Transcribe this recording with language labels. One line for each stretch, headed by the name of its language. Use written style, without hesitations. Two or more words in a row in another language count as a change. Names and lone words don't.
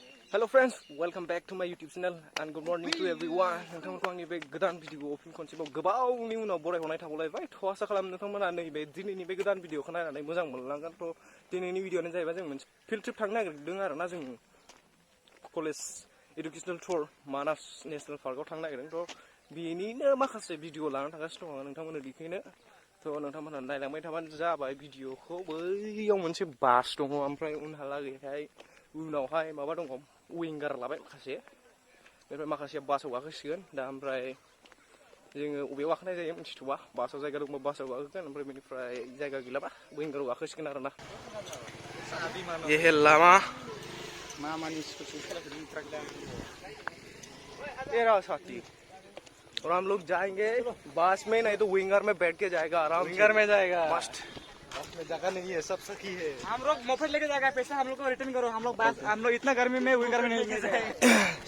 English: Hello friends, welcome back to my YouTube channel and good morning to everyone.
Bodo: नोंथांमोनखौ आंनि बे गोदान भिडिअ फिन खनसेबाव गोबावनि उनाव बरायहरनाय थाबावलायबाय थ' आसा खालामो नोंथांमोना नैबे दिनैनि बे गोदान भिडिअखौ नायनानै मोजां मोनलांगोन थ' दिनैनि भिडिअआनो जाहैबाय जों मोनसे
English: field trip
Bodo: थांनो नागिरदों आरोना जों
English: college educational tour
Bodo: मानास नेशनेल पार्कआव थांनो नागिरदों थ' बेनिनो माखासे भिडिअ लानानै थांगासिनो दङ नोंथांमोननो देखायनो थ' नोंथांमोना नायलांबाय थाबानो जाबाय भिडिअखौ बैयाव मोनसे बास दङ ओमफ्राय उनहालागैहाय उनावहाय माबा दङ विंगार लाबाय माखासे बेनिफ्राय माखासेया बासाव गाखोसिगोन दा ओमफ्राय जोङो अबेयाव गाखोनाय जायो मिथिथ'वा बासाव जायगा दंबा बासाव गाखोगोन ओमफ्राय बेनिफ्राय जायगा गैलाबा विंगाराव गाखोसिगोन आरोना ये है लामा
Hindi: तेरा साथी और हम लोग जाएंगे बस में नहीं तो विंगर में बैठ के जाएगा आराम विंगर में जाएगा मस्त में जगह नहीं है सब सखी है हम लोग मोफत लेके जाएगा पैसा हम लोग को रिटर्न करो हम लोग इतना गर्मी में विंगर में नहीं ले जाएंगे